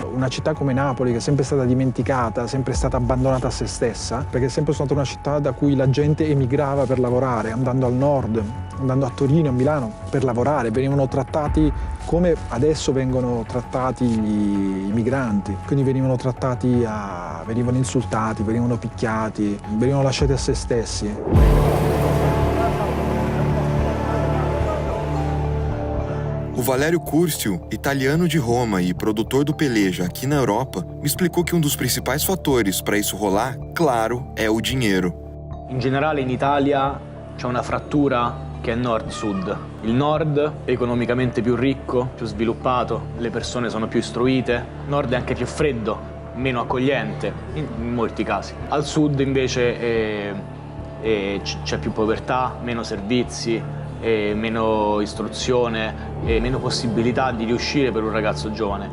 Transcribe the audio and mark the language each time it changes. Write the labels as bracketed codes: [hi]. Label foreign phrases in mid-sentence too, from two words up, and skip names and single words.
[it] Una città come Napoli, che è sempre stata dimenticata, sempre stata abbandonata a se stessa, perché è sempre stata una città da cui la gente emigrava per lavorare, andando al nord, andando a Torino, a Milano per lavorare, venivano trattati come adesso vengono trattati i migranti, quindi venivano insultati, venivano picchiati, venivano lasciati a se stessi. [pt] O Valério Curcio, italiano de Roma e produtor do Peleja aqui na Europa, me explicou que um dos principais fatores para isso rolar, claro, é o dinheiro. [it] In generale in Italia c'è una frattura che è nord-sud. Il nord è economicamente più ricco, più sviluppato, le persone sono più istruite. Il nord è anche più freddo, meno accogliente, in molti casi. Al sud invece c'è più povertà, meno servizi, e meno istruzione e meno possibilità di riuscire per un ragazzo giovane.